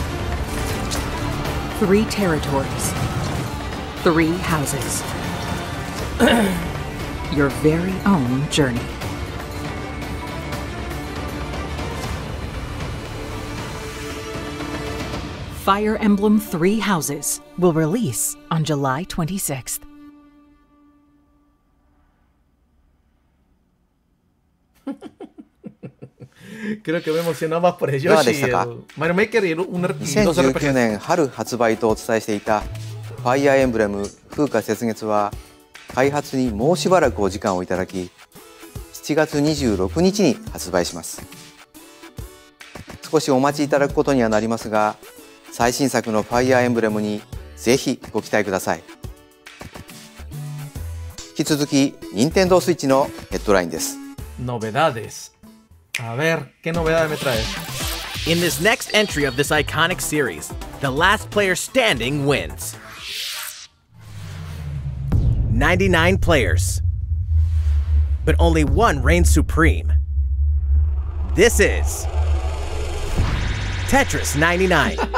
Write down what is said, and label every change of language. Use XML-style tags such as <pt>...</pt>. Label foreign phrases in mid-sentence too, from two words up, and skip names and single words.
<en>3 territories, 3 houses. Your very own journey. Fire Emblem Three Houses will release on July 26th.</en> <es>Creo que me emocionó más por el Yoshi, el Mario Maker y un</es> <ja>2019 年春発売とお伝えしていたファイアーエンブレム風化雪月は開発にもうしばらくお時間をいただき7月26日に発売します。少しお待ちいただくことにはなりますが、最新作のファイアーエンブレムにぜひご期待ください。引き続き、任天堂スイッチのヘッドラインです。</ja> <es>Novedades. A ver, ¿qué novedades me traes?</es> <en>In this next entry of this iconic series, the last player standing wins. 99 players. But only one reigns supreme. This is Tetris 99.</en>